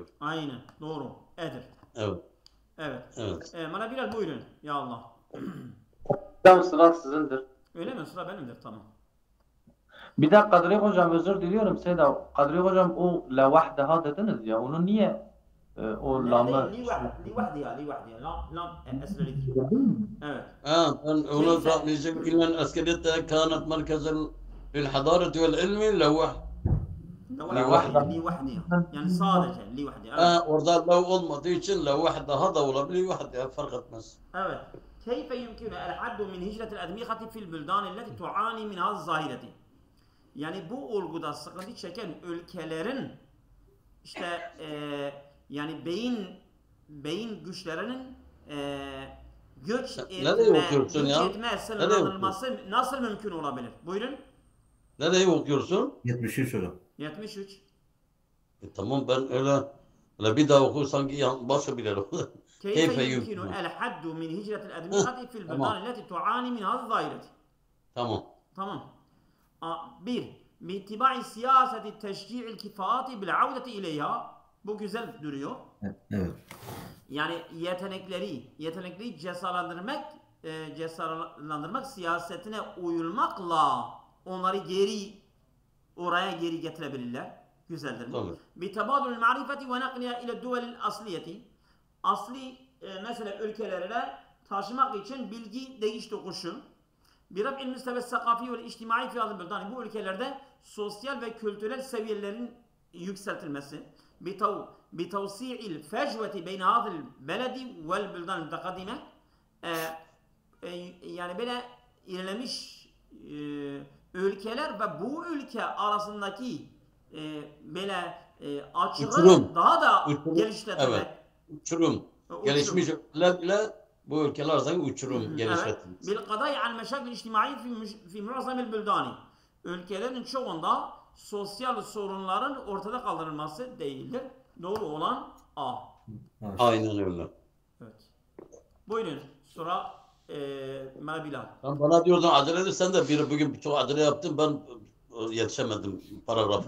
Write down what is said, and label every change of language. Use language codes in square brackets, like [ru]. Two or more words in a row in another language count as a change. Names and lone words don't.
[tr] Aynen doğru. Edir. Evet. Evet. Bana Bilal buyurun. Ya Allah. Tamam, sıra sizindir. Öyle mi? Sıra benimdir. Tamam. Bir de Kadri Hocam özür diliyorum Seda. Kadri Hocam o [ar] لا وحدها [tr] dediniz ya. Onu niye o [ar] لا [tr] lamı [ar] لوحدها لام أسئلة لك. [tr] Evet. Ben onu diyecek ilen askeriyette [ar] كانت مركزا للحضارة والعلم لوح. [tr] لوحدها yani sadece لوحدها. Evet. Orada lev olmadığı için levhdaha da olabilir, levhdaha fark etmez. Evet. [ar] كيف يمكن الحد من هجرة الأدمغة في البلدان التي تعاني من هذه الظاهرة? [tr] Yani bu olguda sıkıntı çeken ülkelerin işte yani beyin güçlerinin göç etme sınırlandırılması nasıl mümkün olabilir? Buyurun. Nereye okuyorsun? 73 hocam. 73. Tamam ben öyle bir daha oku sanki başka bir yer oku. [ar] كيف يمكن الحد من هجرة الأدمغة في البلدان التي تعاني من هذه الظاهرة? [tr] Tamam. Bir, [ar] باتباع سياسة تشجيع الكفاءات بالعودة إليها. [tr] Bu güzel duruyor. Evet. Yani yetenekleri cesaretlendirmek siyasetine uyulmakla onları oraya geri getirebilirler. Güzeldir bu. [ar] بتبادل المعرفة ونقلها إلى الدول الأصلية. [tr] Asli mesela ülkelerine taşımak için bilgi değiş tokuşu. [ar] برفع المستوى الثقافي والاجتماعي في هذه البلدان. [tr] Bu ülkelerde sosyal ve kültürel seviyelerin yükseltilmesi. [ar] بتوسيع الفجوة بين هذا البلد والبلدان المتقدمة. [tr] Yani böyle ilerlemiş ülkeler ve bu ülke arasındaki böyle açığı daha da geliştirmek. Evet. Uçurum. Gelişmiş ülkelerle bu ülkeler arasında uçurum geliştirmek. [ar] بالقضاء عن مشاكل الاجتماعية في معظم البلدان. [tr] Ülkelerin çoğunda sosyal sorunların ortada kaldırılması değildir. Doğru olan A. Aynen öyle. Evet. Buyurun. Sonra Bilal. Sen bana diyordun acele edersen de bugün çok acele yaptım ben yetişemedim paragrafı.